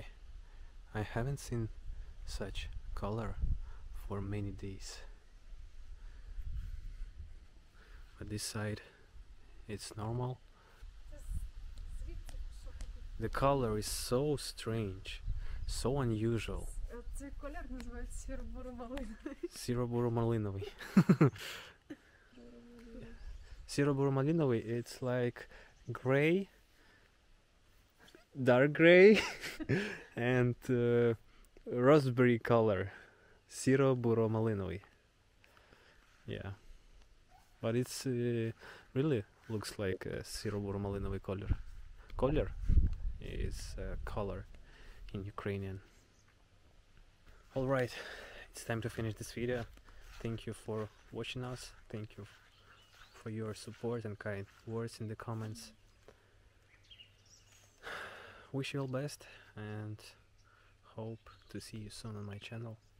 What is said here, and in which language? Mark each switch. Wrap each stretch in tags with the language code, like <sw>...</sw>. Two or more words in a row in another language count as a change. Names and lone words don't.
<en>I haven't seen such color for many days. But this side it's normal. The color is so strange, so unusual.</en> <uk>Цей колір називається сіро-буро-малиновий. Сіро-буро-малиновий. Сіро-буро-малиновий,</uk> <en>it's like gray, dark gray, and raspberry color.</en> <uk>Сіро-буро-малиновий.</uk> <en>Yeah. But it's really looks like a сіро-буро-малиновий color. Color is color in Ukrainian. Alright, it's time to finish this video. Thank you for watching us. Thank you for your support and kind words in the comments. Wish you all best and hope to see you soon on my channel.</en>